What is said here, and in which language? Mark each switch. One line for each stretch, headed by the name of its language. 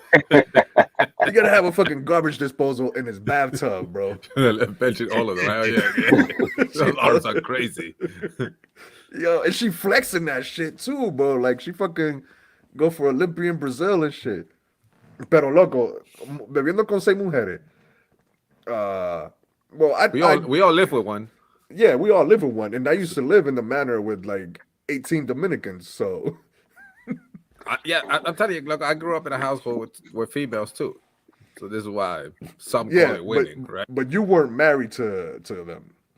English: You gotta have a fucking garbage disposal in his bathtub, bro. Mention all of them. Hell yeah. Those arms are crazy. Yo, and she flexing that shit too, bro. Like she fucking go for Olympia in Brazil and shit.
Spanish: Pero loco, bebiendo con 6 mujeres.
English: Well, We all live with one. yeah, we all live with one, and I used to live in the manor with like 18 Dominicans. So I'm telling you, look, I grew up in a household with females too. So this is why some yeah, call it winning, right? but you weren't married to them.